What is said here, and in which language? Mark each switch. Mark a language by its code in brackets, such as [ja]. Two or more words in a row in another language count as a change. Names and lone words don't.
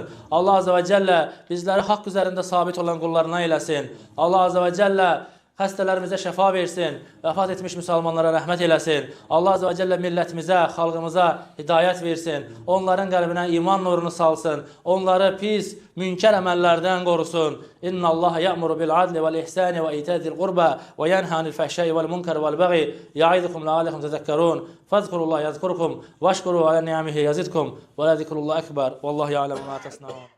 [az] Allah Azza və Cəllə bizləri haqq üzərində sabit olan qullarına eyləsin. Allah Azza və Cəllə xəstələrimizə şəfa versin, vəfat etmiş müsəlmanlara rəhmət eləsin. Allah Azza və Cəllə millətimizə, xalqımıza hidayət versin. Onların qəlbinə iman nurunu salsın. Onları pis, münkər əməllərdən qorusun. [ar] إن الله يأمر بالعدل والإحسان وإيتاء ذي القربى وينهى عن الفحشاء والمنكر والبغي يعظكم لعلكم تذكرون. فاذكروا الله يذكركم واشكروه على نعمه يزدكم ولذكر الله أكبر. والله يعلم ما تصنعون.